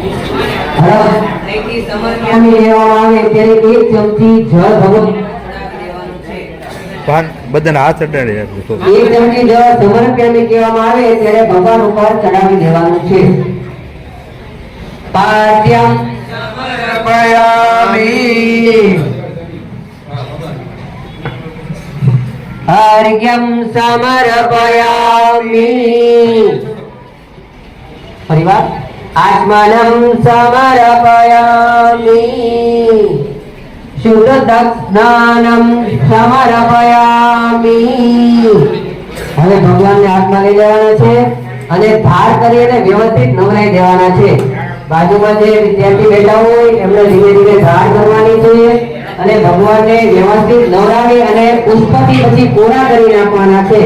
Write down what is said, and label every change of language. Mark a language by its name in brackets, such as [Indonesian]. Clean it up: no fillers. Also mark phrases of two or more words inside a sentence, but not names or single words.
[Gujarati] સમર્પણ લેવામાં આવે ત્યારે એક ચમચી જળ ભગવાન પાન બધાને હાથ અડાડે એટલે તો. એક ચમચી જળ સમર્પ્યામી કહેવામાં આવે ત્યારે ભગવાન ઉપર ચડાવી દેવાનું છે. [Sanskrit] પાદ્યમ સમર્પયામિ अर्घ्यं समर्पयामि परिवार आत्मानं समर्पयामि शुद्धस्नानं समर्पयामि [Gujarati] હવે ભગવાનને હાથમાં લઈ લેવાના છે અને ધાર કરી અને વ્યવસ્થિત નવરાઈ દેવાના છે. બાજુમાં જે વિદ્યાર્થી બેઠા હોય એમને ધીમે ધીમે ધાર કરવાની છે અને ભગવાનને વ્યવસ્થિત નવરાવી અને પુષ્પથી પછી કોરા કરી નાખવાના છે.